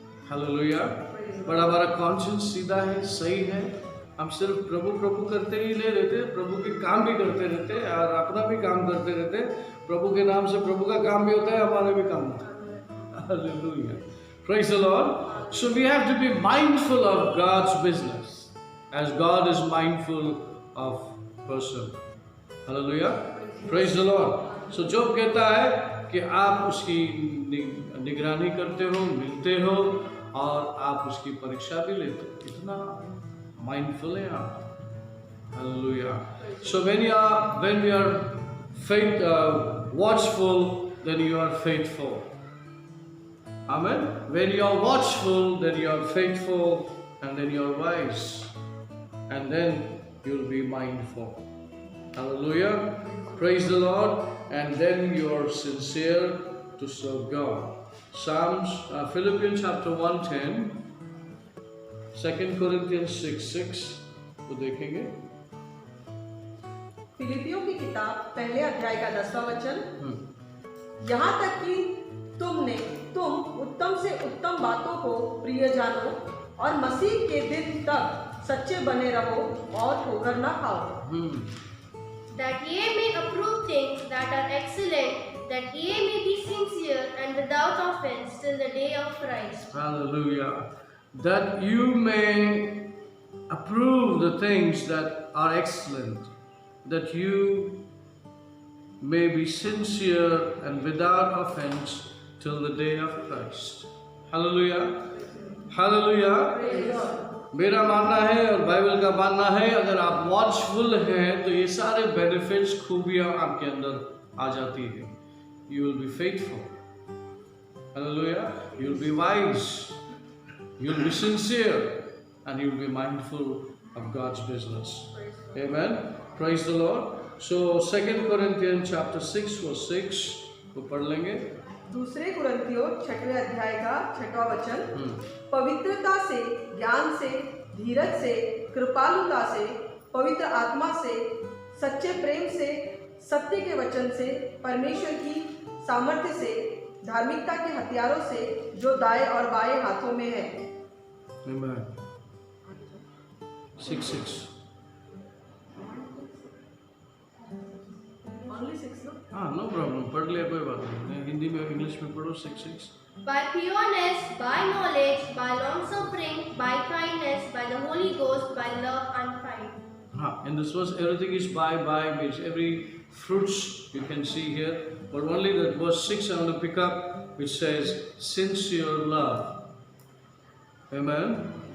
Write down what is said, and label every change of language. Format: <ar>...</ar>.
<en>Hallelujah.</en> <hi>पर हमारा conscious सीधा है, सही है, हम सिर्फ प्रभु प्रभु करते ही नहीं रहते, प्रभु के काम भी करते रहते और अपना भी काम करते रहते। प्रभु के नाम से प्रभु का काम भी होता है, हमारा भी काम होता है।</hi> <en>Hallelujah. Praise the Lord. So we have to be mindful of God's business as God is mindful of person. Hallelujah. Praise the Lord.</en> <hi>So जोब कहता है कि आप उसकी निगरानी करते हो, मिलते हो और आप उसकी परीक्षा भी लेते हो। कितना mindful है आप।</hi> <en>Hallelujah. So when we are watchful, then you are faithful. Amen. When you are watchful, then you are faithful, and then you are wise, and then you will be mindful. Hallelujah. Praise the Lord. And then you are sincere to serve God. Philippians chapter 1:10, 2 Corinthians 6:6</en> <hi>को देखेंगे। फिलिपियों की किताब पहले अध्याय का 10वां वचन। यहाँ तक कि तुम उत्तम से उत्तम बातों को प्रिय जानो और मसीह के दिन तक सच्चे बने रहो और ठोकर न खाओ।</hi> <en>That ye may approve things that are excellent, that ye may be sincere and without offense till the day of Christ. Hallelujah. That you may approve the things that are excellent, that you may be sincere and without offense till the day of Christ. Hallelujah. Hallelujah.</en> <hi>मेरा मानना है और Bible का मानना है, अगर आप watchful हैं तो ये सारे बेनिफिट्स, खूबियां आपके अंदर आ जाती है।</hi> <en>You will be faithful. Hallelujah. You will be wise. You will be sincere, and you will be mindful of God's business. Amen. Praise the Lord. So 2 Corinthians chapter 6 verse 6</en> <hi>को पढ़ लेंगे। दूसरे कुरिन्थियों 6वें अध्याय का 6वां वचन, पवित्रता से, ज्ञान से, धीरज से, कृपालुता से, पवित्र आत्मा से, सच्चे प्रेम से, सत्य के वचन से, परमेश्वर की सामर्थ्य से, धार्मिकता के हथियारों से जो दाएं और बाएं हाथों में है।</hi> <en>Amen. 6:6. Only 6 no?</en> <hi>हाँ,</hi> <en>no problem,</en> <hi>पढ़ लिया, कोई बात नहीं। हिंदी में, इंग्लिश में पढ़ो।</hi> <en>6:6. By pureness, by knowledge, by long suffering, by kindness, by the Holy Ghost, by love unfeigned. हाँ, in this verse everything is by means every fruits you can see here, but only that verse 6 I want to pick up, which says sincere love. Amen.</en>